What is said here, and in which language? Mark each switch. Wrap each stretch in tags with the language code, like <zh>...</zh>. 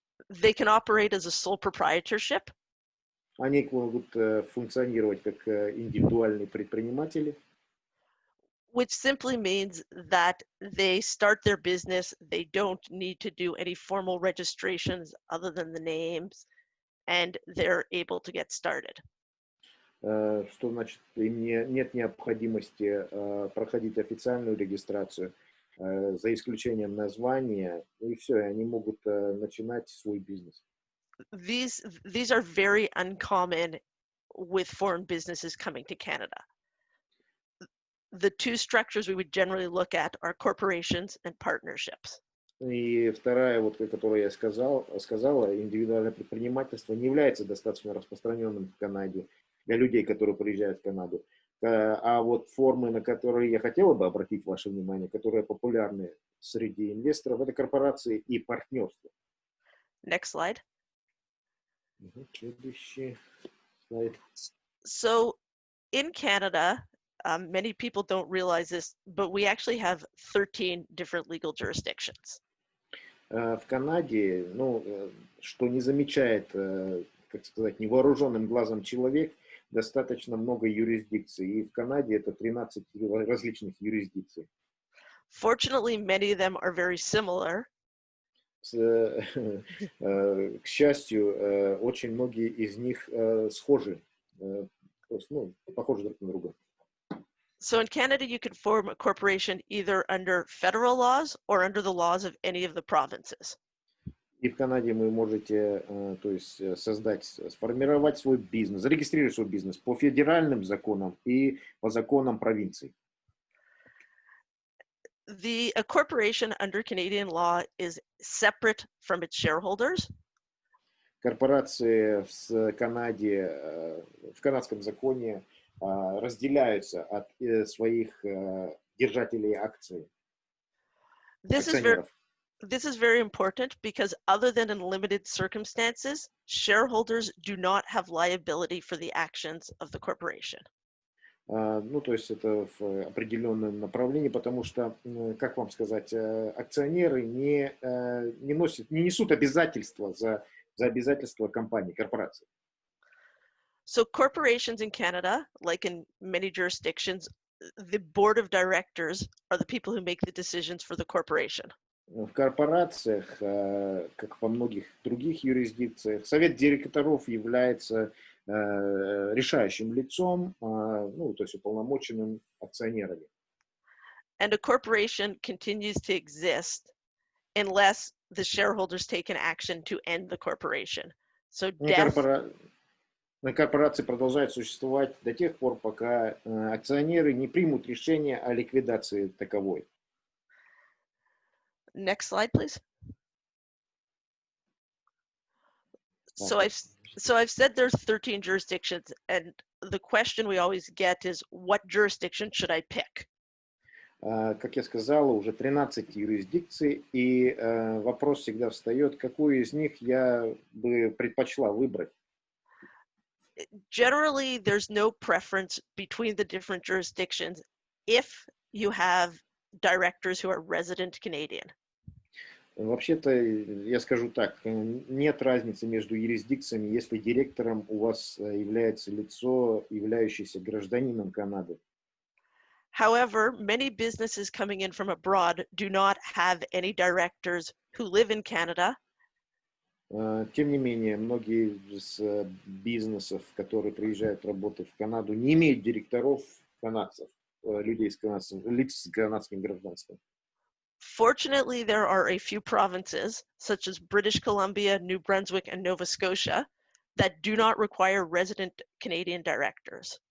<en>they can operate as a sole proprietorship.</en> <ru>Они могут функционировать как индивидуальные предприниматели.</ru> <en>Which simply means that they start their business, they don't need to do any formal registrations other than the names, and they're able to get started.</en> <ru>Что значит, им нет необходимости проходить официальную регистрацию, за исключением названия, и все, и они могут начинать свой бизнес.</ru> <en>These are very uncommon with foreign businesses coming to Canada. The two structures we would generally look at are corporations and partnerships.</en> <ru>И вторая, которую я сказала, индивидуальное предпринимательство не является достаточно распространенным в Канаде для людей, которые приезжают в Канаду. А вот формы, на которые я хотела бы обратить ваше внимание, которые популярны среди инвесторов, это корпорации и партнерство.</ru> <en>Next slide.</en> <ru>Следующий слайд.</ru> <en>So in Canada, many people don't realize this, but we actually have 13 different legal jurisdictions.</en> <ru>В Канаде, что не замечает, как сказать, невооруженным глазом человек, достаточно много юрисдикций. И в Канаде это 13 различных юрисдикций.</ru> <en>Fortunately, many of them are very similar.</en> <ru>к счастью, очень многие из них схожи, то есть, ну, похожи друг на друга.</ru> <en>So in Canada, you can form a corporation either under federal laws or under the laws of any of the provinces.</en> <ru>И в Канаде вы можете, то есть, сформировать свой бизнес, зарегистрировать свой бизнес по федеральным законам и по законам провинций.</ru> <en>A corporation under Canadian law is separate from its shareholders.</en> <ru>Корпорации в Канаде, в канадском законе разделяются от своих держателей акций, акционеров.</ru> <en>This is very important because other than in limited circumstances, shareholders do not have liability for the actions of the corporation.</en> <ru>Ну, то есть это в определенном направлении, потому что, как вам сказать, акционеры не несут обязательства за обязательства компании, корпорации.</ru> <en>So corporations in Canada, like in many jurisdictions, the board of directors are the people who make the decisions for the corporation.</en> <ru>В корпорациях, как во многих других юрисдикциях, совет директоров является решающим лицом, ну, то есть уполномоченным акционерами.</ru> <en>And a corporation continues to exist unless the shareholders take an action to end the corporation. So</en> <ru>корпорации продолжают существовать до тех пор, пока акционеры не примут решение о ликвидации таковой.</ru> <en>Next slide, please. So I've said there's 13 jurisdictions, and the question we always get is, what jurisdiction should I pick?</en> <ru>Как я сказал, уже 13 юрисдикций, и вопрос всегда встает, какую из них я бы предпочла выбрать.</ru> <en>Generally, there's no preference between the different jurisdictions if you have directors who are resident Canadian.</en> <ru>Вообще-то, я скажу так, нет разницы между юрисдикциями, если директором у вас является лицо, являющееся гражданином Канады.</ru> <en>However, many businesses coming in from abroad do not have any directors who live in Canada.</en> <ru>Тем не менее, многие из бизнесов, которые приезжают работать в Канаду, не имеют директоров канадцев, людей с канадским гражданством.</ru> <en>Fortunately, there are a few provinces, such as British Columbia, New Brunswick, and Nova Scotia, that do not require resident Canadian directors.</en>